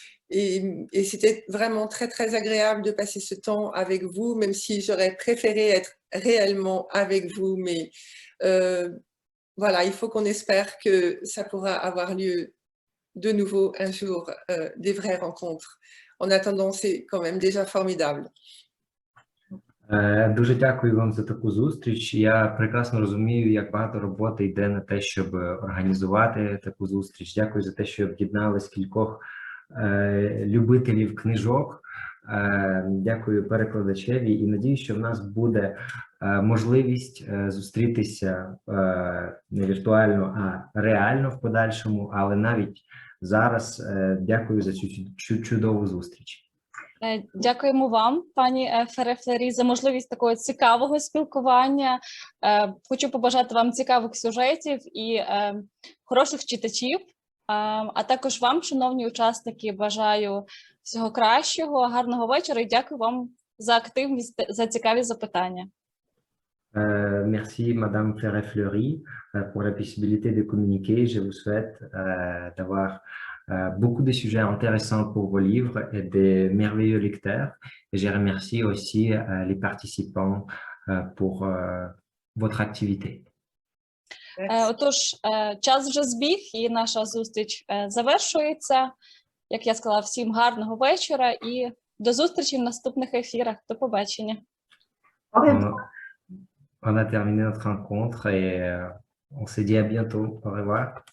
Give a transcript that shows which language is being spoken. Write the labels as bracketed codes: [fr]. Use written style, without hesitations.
[fr] Et c'était vraiment très, très agréable de passer ce temps avec vous, même si j'aurais préféré être réellement avec vous. Mais voilà, il faut qu'on espère que ça pourra avoir lieu de nouveau un jour, des vraies rencontres. En attendant, c'est quand même déjà formidable. [uk] Дуже дякую вам за таку зустріч. Я прекрасно розумію, як багато роботи йде на те, щоб організувати таку зустріч. Дякую за те, що об'єднались кількох любителів книжок. Дякую перекладачеві і надіюсь, що в нас буде можливість зустрітися не віртуально, а реально в подальшому, але навіть зараз дякую за цю чудову зустріч. Дякуємо вам, пані Феррé-Fleury, за можливість такого цікавого спілкування. Хочу побажати вам цікавих сюжетів і хороших читачів. А також вам, шановні учасники, бажаю всього кращого, гарного вечора і дякую вам за активність, за цікаві запитання. [fr] Merci, Madame Ferré-Fleury, pour la possibilité de communiquer. Je vous souhaite d'avoir beaucoup de sujets intéressants pour vos livres et des merveilleux lecteurs. Et je remercie aussi les participants pour votre activité. [uk] Отож, час вже збіг і наша зустріч завершується. Як я сказала, всім гарного вечора і до зустрічі в наступних ефірах. До побачення. [fr] On a terminé notre rencontre et on se dit à bientôt. Au revoir.